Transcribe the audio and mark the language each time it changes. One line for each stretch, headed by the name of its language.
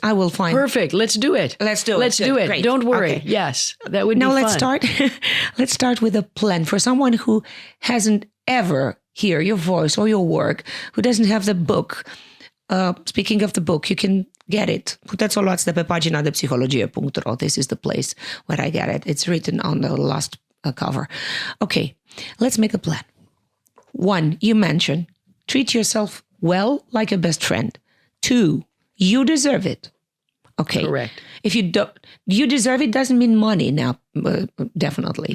English: I will find... Perfect. Let's do it. Let's do it. Let's do it. Great. Don't worry. Okay. Yes, that would be fun. Now let's start. Let's start with a plan for someone who hasn't ever hear your voice or your work, who doesn't have the book. Speaking of the book, you can get it.
Romanian: Puteți o luați de pe pagina de psihologie.ro.
English: This is the place where I get it. It's written on the last cover. Okay, let's make a plan. 1, you mentioned, treat yourself well like a best friend. 2, you deserve it. Okay. Correct. If you don't, you deserve it doesn't mean money now, definitely.